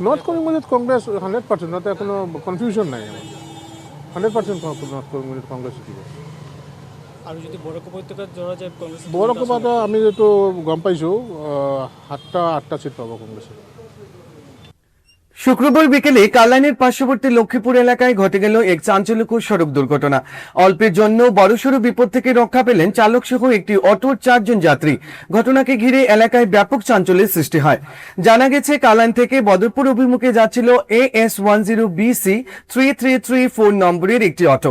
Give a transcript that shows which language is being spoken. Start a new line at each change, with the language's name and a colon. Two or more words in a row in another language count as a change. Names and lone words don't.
Assamese: নৰ্থ কৰিমগঞ্জত কংগ্ৰেছ 100%, তাতে কোনো কনফিউজন নাই। 100% নৰ্থ কৰিমগঞ্জত কংগ্ৰেছ জিকিব। আৰু যদি বড়ো উপত্যকাত যোৱা যায় কংগ্ৰেছ, বড়ো উপত্যকা আমি যিটো গম পাইছোঁ 7টা 8টা চিট পাব কংগ্ৰেছে।
Bangla: শুক্রবার বিকেলে কালাইনের পার্শ্ববর্তী লক্ষ্মীপুর এলাকায় ঘটে গেল এক চাঞ্চল্যকর সড়ক দুর্ঘটনা। অল্পের জন্য বড়সড় বিপদ থেকে রক্ষা পেলেন চালক সহ একটি অটোর 4 জন যাত্রী। ঘটনাকে ঘিরে এলাকায় ব্যাপক চাঞ্চল্যের সৃষ্টি হয়। জানা গেছে, কালাইন থেকে বদরপুর অভিমুখে যাচ্ছিল AS10BC 3334 নম্বরের একটি অটো।